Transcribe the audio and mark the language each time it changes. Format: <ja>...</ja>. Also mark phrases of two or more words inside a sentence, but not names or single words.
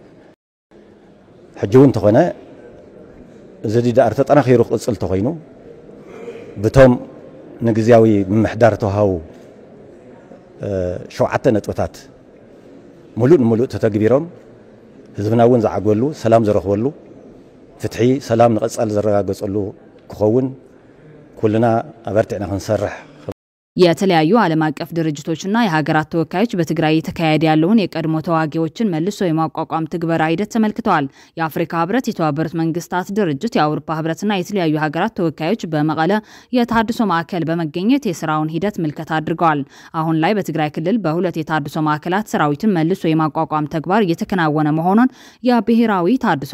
<ti>ሕጂ እውን ተኾነ እዚ ዲዲአር ተጠናኺሩ ቅጽል ተኾይኑ ብቶም ንግዚያዊ ምምሕዳር ተዋሃቡ 7 ነጥብታት ሙሉእ ተተግቢሮም ህዝብና እውን ዝዓገሉ ሰላም ዝረኽበሉ ፍትሒ ሰላም ንቐጻል ዝረጋገጸሉ ክኸውን ኩልና አበርቲዕና ክንሰርሕ</ti> <am>የተለያዩ ዓለም አቀፍ ድርጅቶችና የሀገራት ተወካዮች በትግራይ የተካሄደ ያለውን የቀድሞ ተዋጊዎችን መልሶ የማቋቋም ትግበራ ሂደት ተመልክተዋል። የአፍሪካ ህብረት፣ የተባበሩት መንግስታት ድርጅት፣ የአውሮፓ ህብረትና የተለያዩ ሀገራት ተወካዮች በመቀለ የተሃድሶ ማዕከል በመገኘት የስራውን ሂደት ምልከታ አድርገዋል። አሁን ላይ በትግራይ ክልል በሁለት የተሃድሶ ማዕከላት ሰራዊትን መልሶ የማቋቋም ተግባር እየተከናወነ መሆኑን የብሔራዊ ተሃድሶ</am>